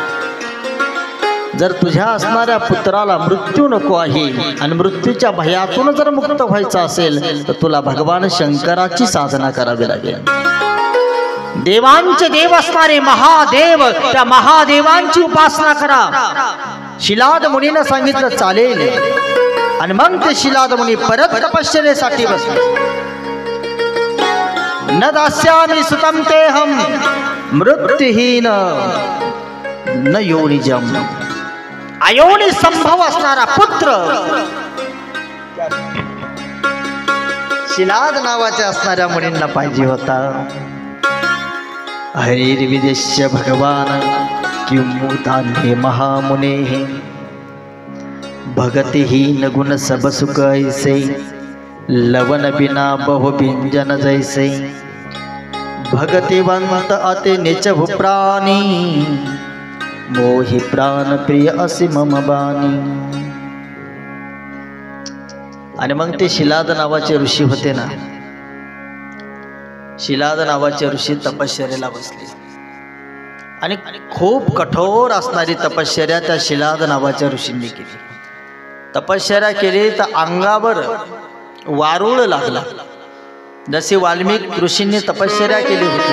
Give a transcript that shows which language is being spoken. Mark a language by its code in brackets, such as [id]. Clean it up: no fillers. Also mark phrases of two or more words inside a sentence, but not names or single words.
[mr] जर तुझ्या असणाऱ्या पुत्राला मृत्यू नको आहे आणि मृत्यूच्या भयातून जर मुक्त व्हायचं असेल तर तुला भगवान शंकराची साधना करावी लागेल। देवांचे देव असणारे महादेव, त्या महादेवांची उपासना करा। शिलाद मुनीनं सांगितलं चालेल, आणि मग ते शिलाद मुनी परत तपश्चर्येसाठी बसले। [sa] न दास्यामि सुतं तेऽहं मृत्युहीन न योनिजम्, [mr] अयोनी संभव असणारा पुत्र शिलाद नावाच्या असणाऱ्या मुनींना पाहिजे होता। [sa] हरिर्विदेश्य भगवान किं तान्ये महामुने, [awa] भगतिहीन गुण सब सुख ऐसे, लवन बिना बहु व्यंजन जैसे, भगतिवंत अति नीच भूप्राणी, मोहि प्राण प्रिय असी मम बानी। [mr] आणि मग ते शिलाद नावाचे ऋषी होते ना, शिलाद नावाचे ऋषी तपश्चर्येला बसले आणि खूप कठोर असणारी तपश्चर्या त्या शिलाद नावाच्या ऋषींनी केली। तपश्चर्या केली तर अंगावर वारुळ लागला, जसे वाल्मिक ऋषींनी तपश्चर्या केली होती।